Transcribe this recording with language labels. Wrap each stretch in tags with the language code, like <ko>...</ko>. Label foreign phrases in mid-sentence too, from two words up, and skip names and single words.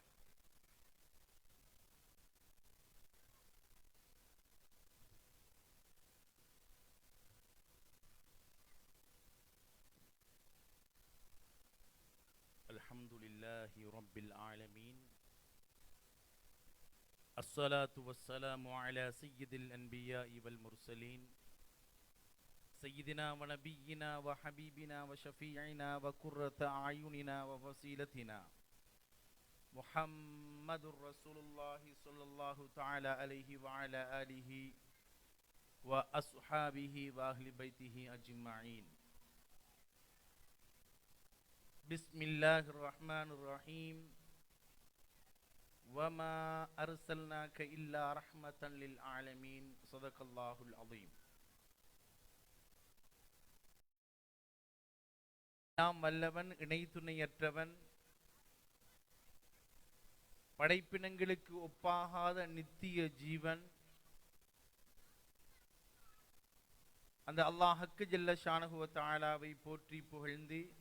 <ar>الحمد لله رب العالمين. الصلاة والسلام على سيد الأنبياء والمرسلين سيدنا ونبينا وحبيبنا وشفيعنا وقرة أعيننا ووسيلتنا محمد رسول الله صلى الله تعالى عليه وعلى آله وأصحابه وأهل بيته أجمعين. بسم الله الرحمن الرحيم. وما أرسلناك إلا رحمة للعالمين. صدق الله العظيم.</ar> <ta>நாம் வல்லவன் இணை துணையற்றவன் படைப்பினங்களுக்கு ஒப்பாகாத நித்திய ஜீவன் அந்த அல்லாஹ்வுக்கு</ta> <ar>جل شأنه وتعالى</ar> <ta>போற்றி புகழ்ந்து</ta>